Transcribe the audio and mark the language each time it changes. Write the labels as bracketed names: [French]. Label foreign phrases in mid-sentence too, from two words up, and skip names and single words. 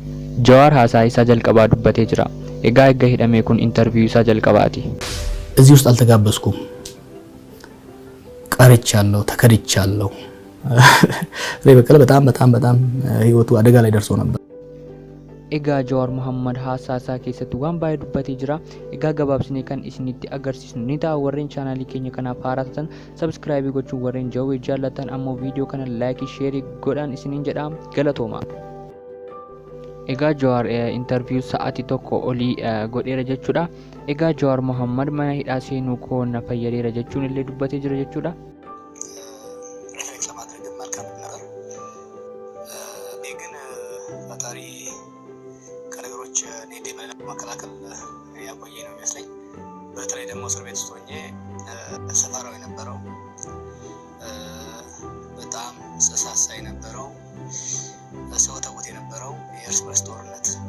[Oromo] Jawaar haasaa isaa jalqabaa dubbatee jira. Egaa hidhamee kun ኢንተርቪው isaa jalqabaati. [Amharic] እዚህ ውስጥ አልተጋበዝኩም። ቀርቻለሁ፣ ተከድቻለሁ። በቀለ በጣም ህይወቱ አደጋ ላይ ደርሶ ነበር። [Oromo] Egaa Jawaar Mohammad haasaa isaa keessatti waan baay'ee dubbatee jira. Egaa gabaabsinee kan isinitti agarsiisnu ni ta'a. Warreen chaanaalii keenya kanaaf haaraa taatan subscribe gochuun warreen jawwee jaallatan ammoo viidiyoo kana [English] like share [Oromo] godhaan isiniin jedha. Galatooma. Egaa Jawaar interview sa'aatii tokko olii godheera jechuudha. Egaa Jawaar Mohammad mana hidhaa seenuu koo na fayyadeera jechuun illee dubbatee jira jechuudha. [Amharic] መከላከል ያቆየ ነው የሚመስለኝ። በተለይ ደግሞ እስር ቤት ውስጥ ሆኜ ሰፈራው የነበረው በጣም ሰሳሳ የነበረው ሰው ተውት የነበረው የእርስ በርስ ጦርነት